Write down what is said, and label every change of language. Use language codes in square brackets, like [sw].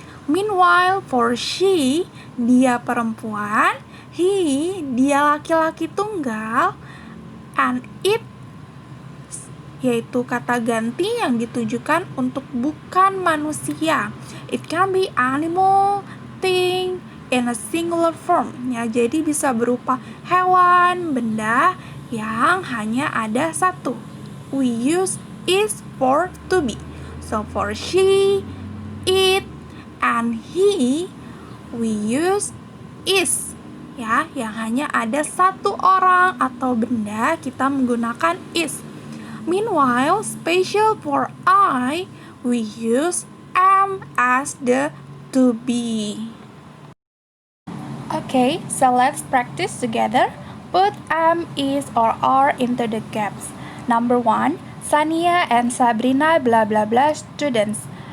[id] Meanwhile, for she, dia perempuan, he, dia laki-laki tunggal, and it, yaitu kata ganti yang ditujukan untuk bukan manusia. [en] It can be animal, thing, in a singular form. [id] Ya, jadi bisa berupa hewan, benda yang hanya ada satu. [en] We use is for to be. So for she, it, and he, we use is. [id] Ya, yang hanya ada satu orang atau benda, kita menggunakan is. [en] Meanwhile, special for I, we use am as the to be. Okay, so let's practice together. Put am, is, or are into the gaps. Number 1, Sania and Sabrina blah blah blah students.